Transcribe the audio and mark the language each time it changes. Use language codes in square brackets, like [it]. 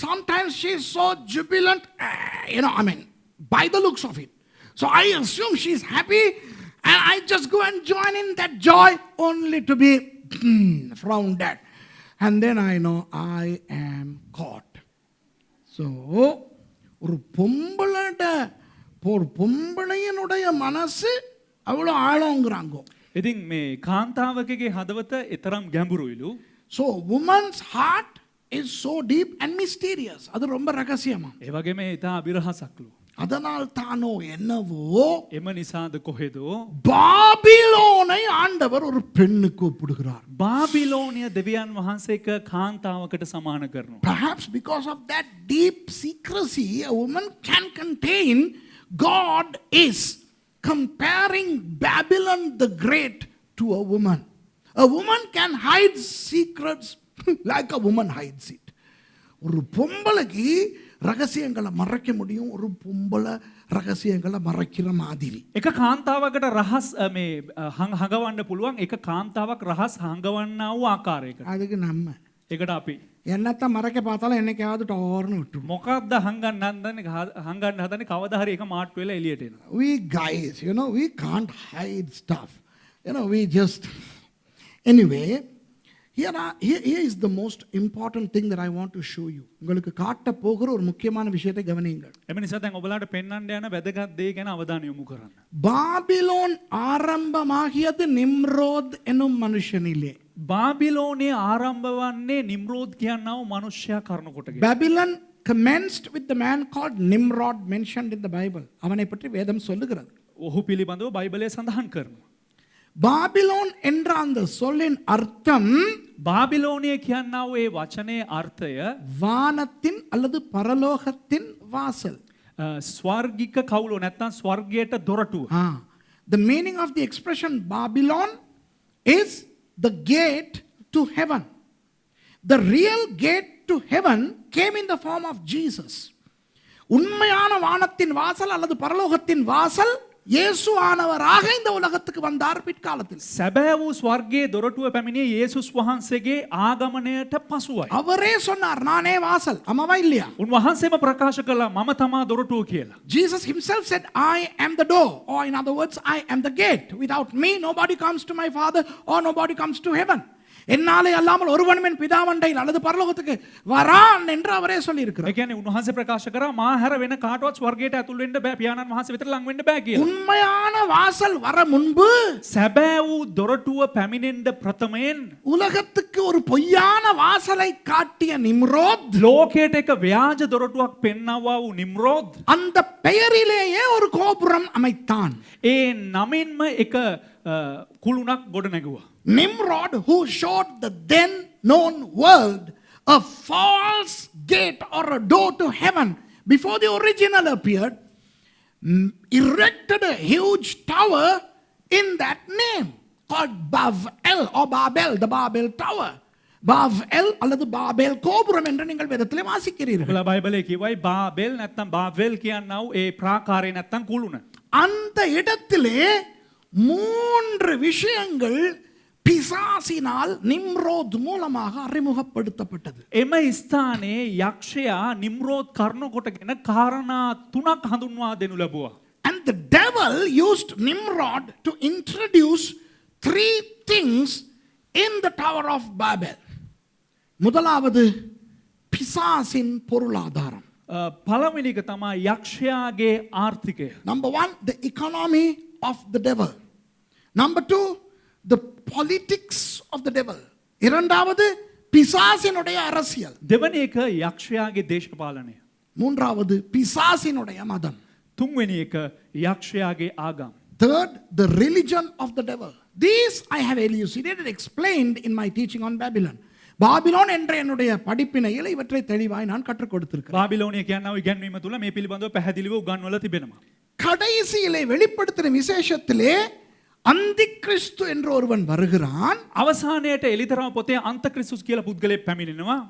[en] Sometimes she is so jubilant, you know, I mean, by the looks of it. So I assume she is happy and I just go and join in that joy only to be frowned at. And then I know I am caught. [ta] So, ஒரு பொம்பளையனுடைய மனசு அவ்வளோ ஆழங்கிறாங்க. [si] ඉතින් මේ කාන්තාවකගේ හදවත එතරම් ගැඹුරුයිලු. [en] So woman's heart is so deep and mysterious. [ta] அது ரொம்ப ரகசியமா. [si] ඒ වගේම ඉතා අභිරහසක්ලු. [ta] அதனால் தானோ என்னவோ [si] එම නිසාද කොහෙදෝ [ta] பாபிலோனை ஆண்டவர் ஒரு பெண்ணுக்கு ஒப்பிடுகிறார். [si] බාබිලෝනිය දෙවියන් වහන්සේ එක කාන්තාවකට සමාන කරනවා. [en] Perhaps because of that deep secrecy, a woman can contain. God is comparing Babylon the Great to a woman. A woman can hide secrets like a woman hides it. [ta] ஒரு பொம்பளைக்கு ரகசியங்களை மறைக்க முடியும், ஒரு பொம்பளை ரகசியங்களை மறைக்கிற மாதிரி. [si] එක කාන්තාවකට රහස් හඟවන්න පුළුවන්, එක කාන්තාවක් රහස් හඟවන්නා වූ ආකාරයකට. [ta] அதுக்கு நம்ம [si] ඒකට අපි [ta] என்னத்த மறைக்க பார்த்தாலும் என்னைக்காவது டோர்னு விட்டுரும். [si] මොකක්ද හංගන්න හදන්නේ කවදා හරි එක මාට්ටු වෙලා එළියට එනවා. [en] We guys, we can't hide stuff. We just... Anyway, here is the most important thing that I want to show you. [ta] உங்களுக்கு காட்ட போகிற ஒரு முக்கியமான விஷயத்தை கவனியுங்கள். [si] එම නිසා දැන් ඔබලාට පෙන්වන්න යන වැදගත් දේ ගැන අවධානය යොමු කරන්න. [ta] பாபிலோன் ஆரம்பமாகியது நிம்ரோத் என்னும் மனுஷனிலே. [si] බාබිලෝනයේ ආරම්භ වන්නේ නිම්රෝද් කියනව මනුෂ්‍යයා කරන කොටගෙන. [en] Babylon commenced with the man called Nimrod mentioned in the Bible. [ta] அவனை பற்றி வேதம் சொல்லுகிறது. [si] ඔහු පිළිබඳව බයිබලයේ සඳහන් කරනවා. [ta] பாபிலோன் என்ற அந்த சொல்லின் அர்த்தம் [si] බාබිලෝනිය කියනව ඒ වචනේ අර්ථය [ta] வானத்தின் அல்லது பரலோகத்தின் வாசல். [si] ස්වර්ගික කවුලෝ නැත්නම් ස්වර්ගයට දොරටුව. [en] The meaning of the expression Babylon is the gate to heaven. The real gate to heaven came in the form of Jesus. [ta] உண்மையான வானத்தின் வாசல் அல்லது பரலோகத்தின் வாசல் இயேசு ஆனவராக இந்த உலகத்துக்கு வந்தார் பிற்காலத்தில். [si] සැබෑ වූ ස්වර්ගයේ දොරටුව පැමිණියේ යේසුස් වහන්සේගේ ආගමනයට පසුවයි. [ta] அவரே சொன்னார் நானே வாசல். ஆமாவா இல்லையா? [si] උන්වහන්සේම ප්‍රකාශ කළා මම තමා දොරටුව කියලා. [en] Jesus himself said I am the door, or in other words I am the gate. Without me nobody comes to my Father or nobody comes to heaven. [ta] என்னாலே அல்லாமல் ஒருவனும் என் பிதாவண்டையில் அல்லது பரலோகத்துக்கு வரான் என்று அவரே சொல்லி இருக்கிறார். [si] ඒ කියන්නේ උන්වහන්සේ ප්‍රකාශ කරා මා හැර වෙන කාටවත් ස්වර්ගයට ඇතුල් වෙන්න බෑ පියාණන් වහන්සේ විතර ලං වෙන්න බෑ කියලා. [ta] உண்மையான வாசல் வர முன்பு [si] සැබෑ වූ දොරටුව පැමිණෙන්න ප්‍රථමයෙන් [ta] உலகத்துக்கு ஒரு பொய்யான வாசலை காட்டிய நிம்ரோத் [si] ලෝකයට එක ව්‍යාජ දොරටුවක් පෙන්වවා වූ නිම්රෝද් [ta] அந்த பெயரிலேயே ஒரு கோபுரம் அமைத்தான். [si] ඒ නමින්ම එක කුළුණක් ගොඩ නැගුවා. [en] Nimrod, who showed the then known world a false gate or a door to heaven before the original appeared, erected a huge tower in that name called Bavel or Babel, the Babel Tower. [ta] Bavel அல்லது பாபேல் கோபுரம் என்று நீங்கள் வேதத்திலே வாசிக்கிறீர்கள். [si] ඔබලා බයිබලයේ කියවයි Babel නැත්නම් බාවෙල් කියනව ඒ ප්‍රාකාරය නැත්නම් කුළුණ. [ta] அந்த இடத்திலே 3 விஷயங்கள் பிசாசினால் நிம்ரோத் மூலமாக அறிமுகப்படுத்தப்பட்டது. [si] එම ස්ථානයේ යක්ෂයා නිම්රෝද් කර්ණ කොටගෙන කාරණා 3ක් හඳුන්වා දෙනු ලැබුවා. [en] And the devil used Nimrod to introduce 3 things in the Tower of Babel. [ta] முதலாவது பிசாசின் பொருளாதாரம். [si] පළවෙනි එක තමයි යක්ෂයාගේ ආර්ථිකය. [en] Number 1, the economy of the devil. Number 2, the politics of the devil. [ta] இரண்டாவது பிசாசினுடைய அரசியல். [si] දෙවැනි එක යක්ෂයාගේ දේශපාලනය. [ta] மூன்றாவது பிசாசினுடைய மதம். [si] තුන්වෙනි එක යක්ෂයාගේ ආගම්. [en] Third, the religion of the devil. These I have elucidated, explained in my teaching on Babylon. [ta] Babylon என்ற என்னுடைய படிப்பினையில் இவற்றை தெளிவாய் நான் கற்றுக் கொடுத்திருக்கிறேன். [si] බාබිලෝනිය කියනව ඉගැන්වීම තුල මේ පිළිබඳව පැහැදිලිව උගන්වලා තිබෙනවා. [ta] கடைசியிலே வெளிப்படுத்தின விசேஷத்திலே அந்திகிறிஸ்து என்ற ஒருவன் வருகிறான். [si] අවසානයේට එලිතරම පොතේ අන්තක්‍රිස්තුස් කියලා පුද්ගලයෙක් පැමිණෙනවා.